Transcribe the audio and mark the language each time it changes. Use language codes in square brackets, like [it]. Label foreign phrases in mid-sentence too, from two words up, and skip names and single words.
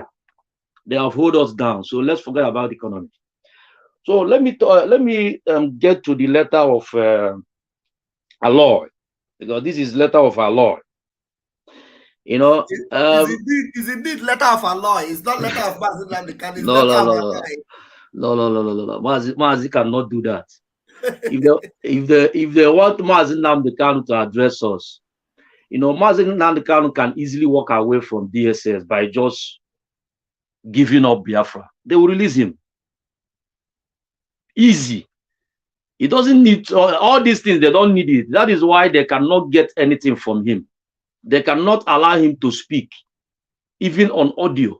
[en] They have held us down. So let's forget about the economy. So let me get to the letter of Aloy, because this is letter of Aloy. You know, is indeed letter of Aloy. It's not letter of Mazi. No. Mazi cannot do that. if they want Mazi Nnamdi Kanu to address us, you know, Mazi Nnamdi Kanu can easily walk away from DSS by just giving up Biafra. They will release him. Easy. He doesn't need all these things. They don't need it. That is why they cannot get anything from him. They cannot allow him to speak, even on audio.